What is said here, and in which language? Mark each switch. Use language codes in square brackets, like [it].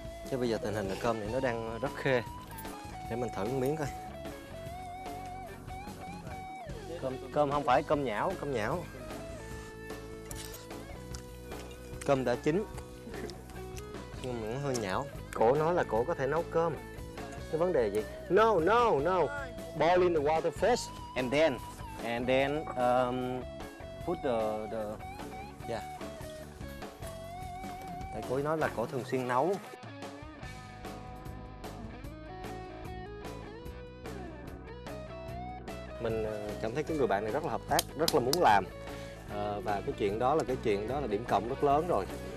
[vi] Chứ bây giờ tình hình là cơm này nó đang rất khê. Để mình thử một miếng coi. Cơm không phải cơm nhão. Cơm đã chín nhưng mà nó hơi nhão. Cổ nói là cổ có thể nấu cơm. Cái vấn đề gì? [en] No. Boil in the water first and then put the yeah. [vi] Tại cô ấy nói là cổ thường xuyên nấu. Mình cảm thấy cái người bạn này rất là hợp tác, rất là muốn làm, và cái chuyện đó là điểm cộng rất lớn rồi.